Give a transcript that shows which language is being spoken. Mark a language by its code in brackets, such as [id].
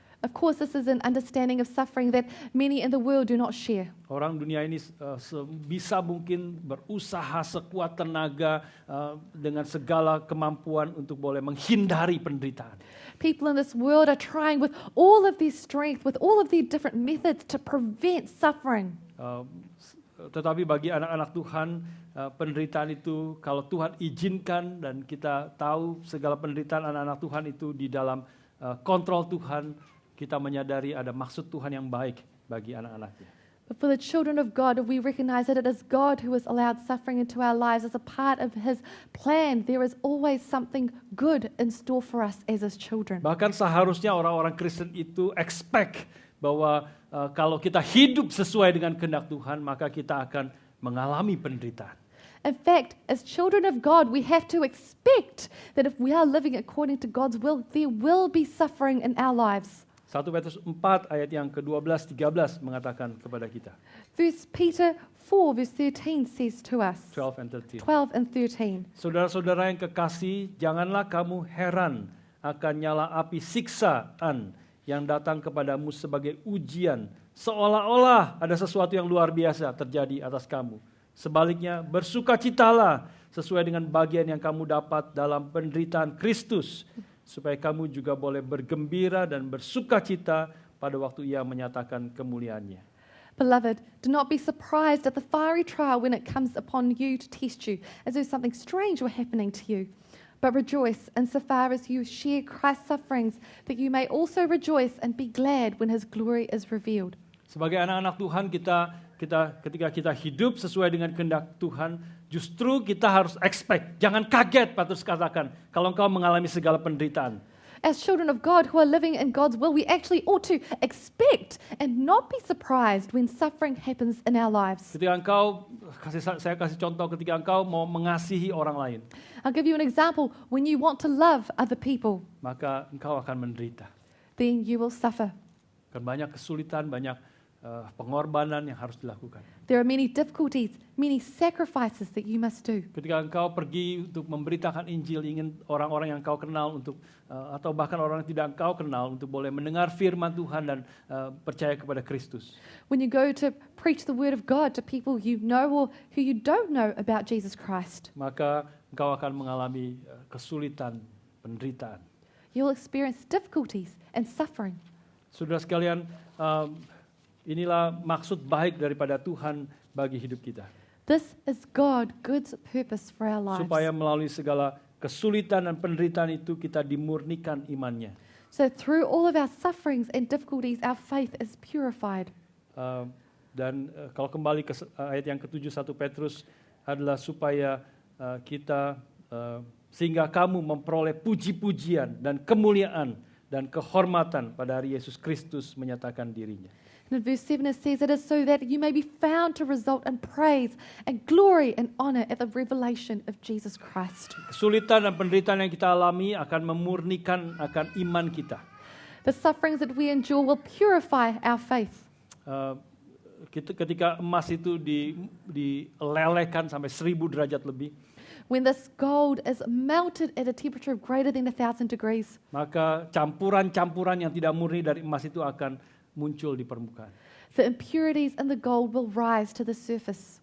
[en] Of course, this is an understanding of suffering that many in the world do not share. [id] Orang dunia ini bisa mungkin berusaha sekuat tenaga dengan segala kemampuan untuk boleh menghindari penderitaan. [en] People in this world are trying with all of their strength, with all of their different methods to prevent suffering. [id] Tetapi bagi anak-anak Tuhan, penderitaan itu kalau Tuhan izinkan dan kita tahu segala penderitaan anak-anak Tuhan itu di dalam kontrol Tuhan, kita menyadari ada maksud Tuhan yang baik bagi anak-anaknya. [en] But for the children of God, if we recognize that it is God who has allowed suffering into our lives as a part of His plan, there is always something good in store for us as His children. [id] Bahkan seharusnya orang-orang Kristen itu expect bahwa kalau kita hidup sesuai dengan kehendak Tuhan, maka kita akan mengalami penderitaan. [en] In fact, as children of God, we have to expect that if we are living according to God's will, there will be suffering in our lives. [id] 1 Petrus 4 ayat yang ke-12-13 mengatakan kepada kita. [en] 1 Peter 4 verse 13 says to us, 12 and 13. 12 and 13. [id] Saudara-saudara yang kekasih, janganlah kamu heran akan nyala api siksaan yang datang kepadamu sebagai ujian, seolah-olah ada sesuatu yang luar biasa terjadi atas kamu. Sebaliknya, bersukacitalah sesuai dengan bagian yang kamu dapat dalam penderitaan Kristus, supaya kamu juga boleh bergembira dan bersukacita pada waktu Ia menyatakan kemuliaannya. [en] Beloved, do not be surprised at the fiery trial when it comes upon you to test you, as though something strange were happening to you. But rejoice insofar as you share Christ's sufferings, that you may also rejoice and be glad when His glory is revealed. [id] Sebagai anak-anak Tuhan, ketika kita hidup sesuai dengan kehendak Tuhan, justru kita harus expect. Jangan kaget, Petrus katakan, kalau engkau mengalami segala penderitaan. [en] As children of God who are living in God's will, we actually ought to expect and not be surprised when suffering happens in our lives. [id] Ketika engkau, saya kasih contoh, ketika engkau mau mengasihi orang lain, [en] I'll give you an example. When you want to love other people, [id] maka engkau akan menderita. [en] then you will suffer. [id] Akan banyak kesulitan, banyak pengorbanan yang harus dilakukan. [en] There are many difficulties, many sacrifices that you must do. [id] Ketika engkau pergi untuk memberitakan Injil, ingin orang-orang yang engkau kenal untuk atau bahkan orang yang tidak engkau kenal untuk boleh mendengar firman Tuhan dan percaya kepada Kristus. [en] When you go to preach the word of God to people you know or who you don't know about Jesus Christ, [id] Maka engkau akan mengalami kesulitan, penderitaan. [en] you'll experience difficulties and suffering. [id] Saudara sekalian, inilah maksud baik daripada Tuhan bagi hidup kita. [en] This is God's purpose for our lives. [id] Supaya melalui segala kesulitan dan penderitaan itu kita dimurnikan imannya. [en] So through all of our sufferings and difficulties, our faith is purified. [id] Dan kalau kembali ke ayat yang ke-7 1 Petrus adalah supaya kita sehingga kamu memperoleh puji-pujian dan kemuliaan dan kehormatan pada hari Yesus Kristus menyatakan dirinya. [en] And in verse 7 it says, it is so that you may be found to result in praise and glory and honor at the revelation of Jesus Christ. [id] Kesulitan dan penderitaan yang kita alami akan memurnikan akan iman kita. [en] The sufferings that we endure will purify our faith. [id] Ketika emas itu dilelehkan sampai 1000 derajat lebih, [en] When this gold is melted at a temperature of greater than 1,000 degrees, [id] maka campuran-campuran yang tidak murni dari emas itu akan muncul di permukaan. [en] the impurities in the gold will rise to the surface.